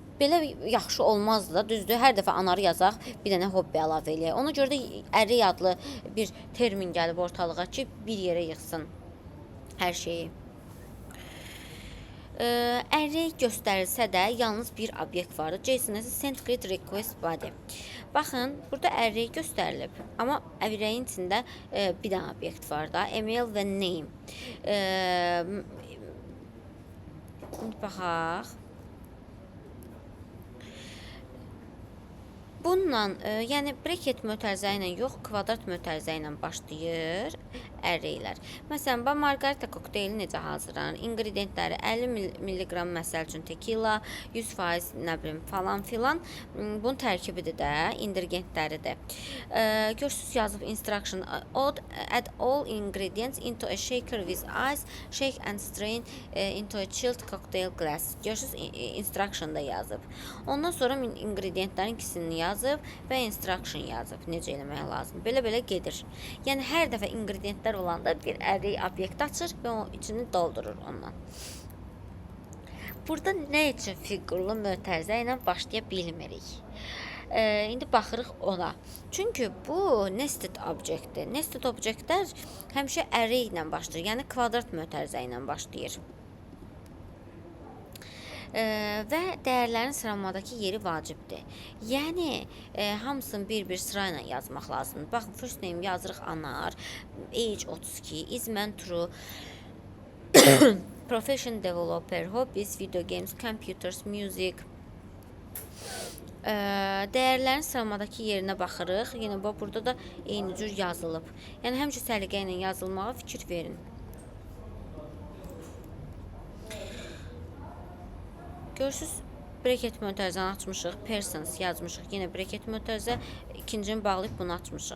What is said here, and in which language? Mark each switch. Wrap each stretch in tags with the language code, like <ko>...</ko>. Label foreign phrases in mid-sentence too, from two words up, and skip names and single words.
<az>Belə yaxşı olmazdı da, düzdür. Hər dəfə anarı yazaq, bir dənə hobbi əlavə eləyək. Ona görə də ərrey adlı bir termin gəlib ortalığa ki, bir yerə yığsın hər şeyi. Array göstərilsə də yalnız bir obyekt vardır.</az> <en>JSON-əsi send read request body.</en> <az>Baxın, burada array göstərilib. Amma array'in içində bir dənə obyekt var da. Email və name. Baxaq. Bununla, yəni bracket mötərizə ilə yox, kvadrat mötərizə ilə başlayır ərreylər. Məsələn, margarita kokteyli necə hazırlanır? İnqridiyentləri 50 mg məsəl üçün tequila, 100% nə bilim falan filan. Bunun tərkibidir də, ingredientləridir. Görürsünüz, yazıb instruction.</az> <en>Add all ingredients into a shaker with ice, shake and strain into a chilled cocktail glass.</en> <az>Görürsünüz, instruction da yazıb. Ondan sonra ingrediyentlərin ikisini yazıb və instruction yazıb. Necə eləmək lazım? Belə-belə gedir. Yəni, hər dəfə ingrediyentlər olanda bir array obyekt açır və o içini doldurur ondan. Burada nə üçün fiqurlu mötərizə ilə başlaya bilmirik? İndi baxırıq ona. Çünki bu nested objektdir. Nested objektlər həmişə array ilə başlayır, yəni kvadrat mötərizə ilə başlayır. Və dəyərlərin sıraladakı yeri vacibdir. Yəni hamısını bir-bir sırayla yazmaq lazımdır. Baxın,</az> <en>first name</en> <az>yazırıq anar,</az> <en>age 32, is man true, profession developer, hobbies, video games, computers, music.</en> <az>Dəyərlərin sıraladakı yerinə baxırıq. Yenə bax burada da eyni cür yazılıb. Yəni həmişə səliqə ilə yazılmağa fikir verin. Görürsüz, bracket mötərizəni açmışıq, persons yazmışıq, yenə bracket mötərizə, ikincini bağlayıb bunu açmışıq.</az>